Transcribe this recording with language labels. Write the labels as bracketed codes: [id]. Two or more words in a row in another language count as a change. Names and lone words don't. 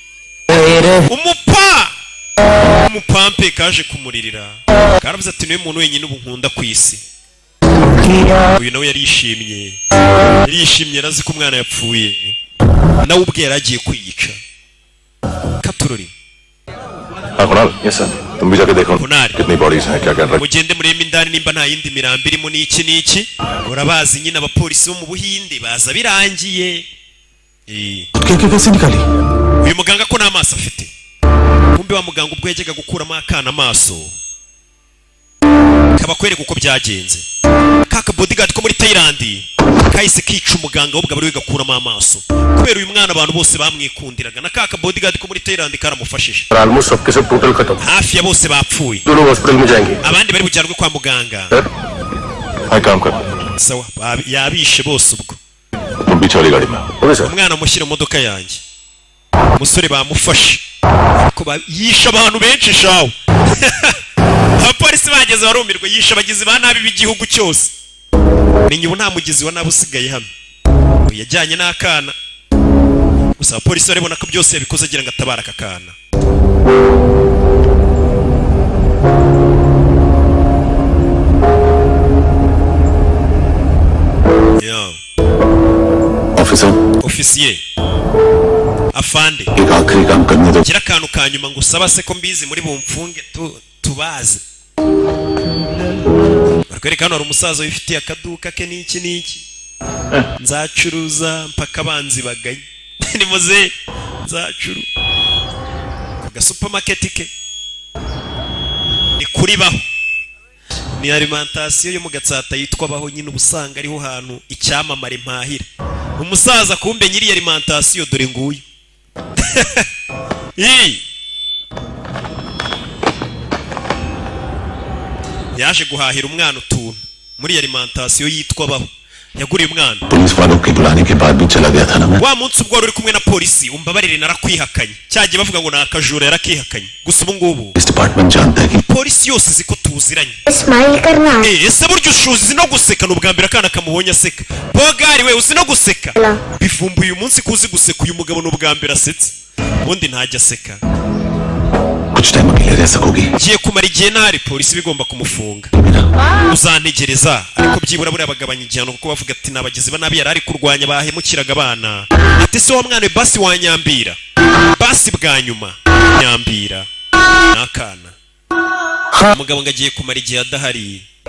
[rw] Umupampe kaje kumuririra. Karavuze ati niwe muntu wenyine ubu nkunda ku isi. Uyu nawe yarishimye. Yarishimye arazi ko umwana yapfuye. Nawe ubwe yaragiye kwiyica. Katurori. [en] Yes sir. [hi] तुम भी जाके देखो कितनी बॉडीज हैं क्या कर रहे हैं. [rw] Mugende mureme indani nimba nta yindi mirambi irimo n'iki. Urabazi nyine abapolisi bo mu Buhinde baza birangiye. [hi] कैसे निकाली. [rw] Uyu muganga ko n'amaso afite. Kumbe wa muganga ubwo yajyaga gukuramo akana amaso. Kabakwereka uko byagenze. Kaka bodyguard ko muri Thailand kahise kica umuganga w'ubwo bari gakuramo amaso. Kubera uyu mwana abantu bose bamwikundiraga, na kaka bodyguard ko muri Thailand karamufashije. [hi] Almost सबके सब total खत्म. [rw] Hafi ya bose bapfuye. [hi] दोनों hospital में जाएंगे. [rw] Abandi bari bujyanwe kwa muganga. [hi] I काम कर. [rw] Sawa, yabishe bose ubwo. [hi] तुम भी चली गाड़ी में. [en] OK sir. [rw] Umwana mushyira mu modoka yanjye. Umusore bamufashe. Ko yisha abantu benshi shawo. Abapolisi bageze barumirwa, yisha abagizi ba nabi b'igihugu cyose. Menye ubu nta mugizi wa nabi usigaye hano. Yajyanye n'akana. Gusa abapolisi baribona ko byose yabikoze agira ngo atabara aka kana. Ofisiye afande [hi] एक आखिरी काम करने दो. [rw] gira akantu kanyuma ngo usaba se ko mbizi muri bumfunge tubaze. Barikwereka hano hari umusaza wifitiye akaduka ke n'iki. Nzacuruza mpaka abanzi bagaye. Ni muze nzacuru ku supermarket ke ni kuri baho. Ni alimentation yo mu Gatsata yitwa baho, nyine ubusanga ariho hantu icyamamare mpahira. Umusaza kumbe nyiri alimentation dore nguyu. Yaje guhahira umwana utuntu muri alimentation yitwa baho. Yaguriye umwana. [hi] पुलिस वालों के बुलाने के बाद भी चला गया था ना मैं. [rw] Wa munsi ubwo uri kumwe na polisi umbabarire narakwihakanye. Cyagiye bavuga ngo nakajura yarakihakanye. Gusa ubu ngubu [hi] इस डिपार्टमेंट जानता है कि [rw] polisi yose ziko tuziranye. [hi] स्माइल करना [rw] Ese buryo ushuzi no guseka n'ubwambira kana kamuhonye aseka. Bogari we uzi no guseka. Bivumbuye uyu munsi kuzi guseka uyu mugabo n'ubwambira asetse. Ubundi ntajya aseka. [hi] कुछ टाइम अकेले रह सकोगी. [rw] Giye kumara igihe ntari polisi bigomba kumufunga. Uzantegereza ariko byibura buri abagabanya igihano kuko bavuga ati nabagizi ba nabi yarari kurwanya bahemukiraga abana. Ati se wa mwana basi wanyambira. Basi bwa nyuma nyambira. Nakana. Umugabo ngagiye kumara igihe adahari.